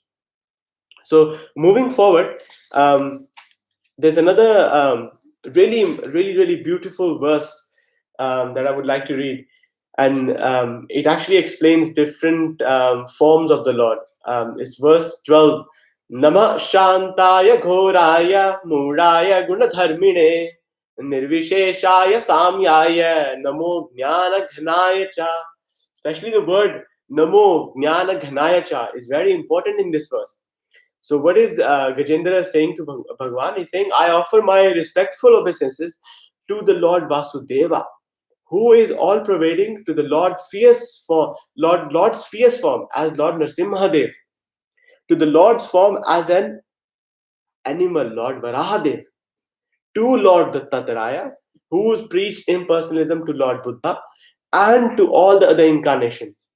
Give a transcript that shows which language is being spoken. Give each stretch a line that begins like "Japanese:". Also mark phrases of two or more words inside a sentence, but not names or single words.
English: So moving forward, there's another really beautiful verse that I would like to read, and it actually explains different forms of the Lord. It's verse 12.
Sanskrit: Nama Shantaya Ghoraya Muraya Gunadharmine Nirvisheshaya Samyaya Namo Jnana Ghanaya Cha.
English: Especially the word
Sanskrit: Namo Jnana Ghanaya Cha
English: is very important in this verse. So what is Gajendra saying to Bhagwan? He's saying, I offer my respectful obeisances to the Lord Vasudeva, who is all pervading, to the Lord's fierce form as Lord Nrsimhadev, to the Lord's form as an animal, Lord Varahadev, to Lord Dattatreya, who's preached impersonalism to Lord Buddha, and to all the other incarnations.